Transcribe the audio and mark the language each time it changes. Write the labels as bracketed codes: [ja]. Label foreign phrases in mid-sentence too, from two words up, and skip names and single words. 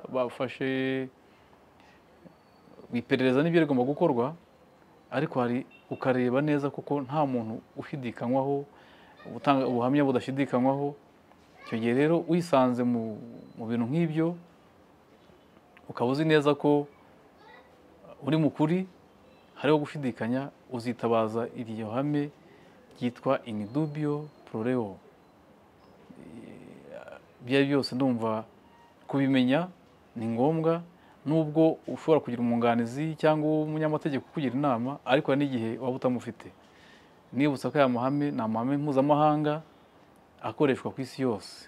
[rw] Bafashe iperereza n'ibyo rigomba gukorwa, ariko ukareba neza kuko nta muntu ushidikanywaho, utanga ubuhamya budashidikanywaho. Icyo gihe rero wisanze mu bintu nk'ibyo, ukaba uzi neza ko uri mu kuri, hariho gushidikanya, uzitabaza iryo hame ryitwa [la] in dubio pro reo. [rw] Ibyo byose ndumva kubimenya ni ngombwa, nubwo ushobora kugira umwunganizi cyangwa umunyamategeko kugira inama, ariko hari n'igihe waba utamufite. Nibutsa ko aya mahame ni amahame mpuzamahanga akoreshwa ku isi yose.